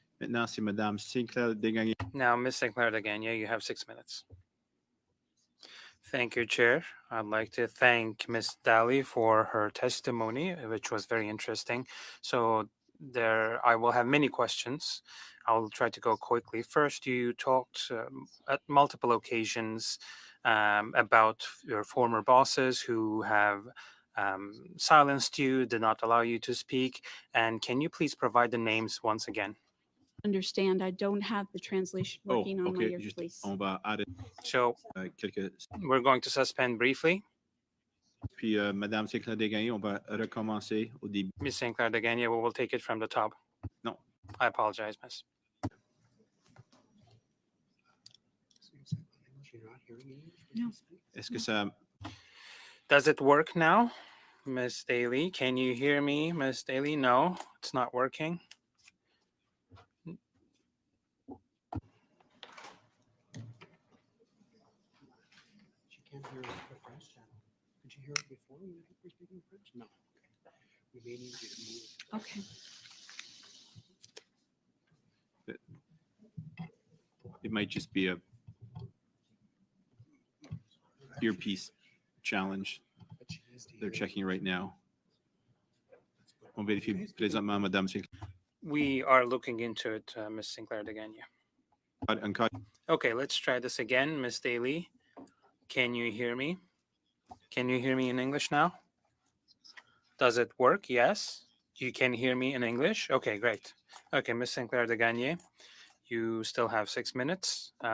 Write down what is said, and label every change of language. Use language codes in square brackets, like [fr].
[fr] Maintenant, c'est Madame Sinclair Desgagnés. [en] Now, Ms. Sinclair Degania, you have 6 minutes. Thank you, Chair. I'd like to thank Ms. Daly for her testimony, which was very interesting. So I will have many questions. I'll try to go quickly. First, you talked at multiple occasions about your former bosses who have silenced you, did not allow you to speak. And can you please provide the names once again? Understand, I don't have the translation working on my OK. ear, please. [fr] On va arrêter [en] So [fr] quelques... [en] we're going to suspend briefly. [fr] Puis, Madame Sinclair Desgagnés, on va recommencer au début. [en] Ms. Sinclair Degania, we will take it from the top. No. I apologize, Miss. You're not hearing English? No. [fr] Est-ce que ça... [en] Does it work now, Miss Daly? Can you hear me, Miss Daly? No, it's not working. She can't hear the French channel. Could you hear it before when you were speaking French? No. Okay. We may need you to move. Okay. It might just be a earpiece challenge. But she is to They're hear. checking right now. [fr] On vérifie présentement, Madame Sinclair. [en] We are looking into it, Miss Sinclair Degania. [fr] Encore. [en] Okay, let's try this again, Miss Daly. Can you hear me? Can you hear me in English now? Does it work? Yes. You can hear me in English? Okay, great. Okay, Miss Sinclair Degania, you still have 6 minutes.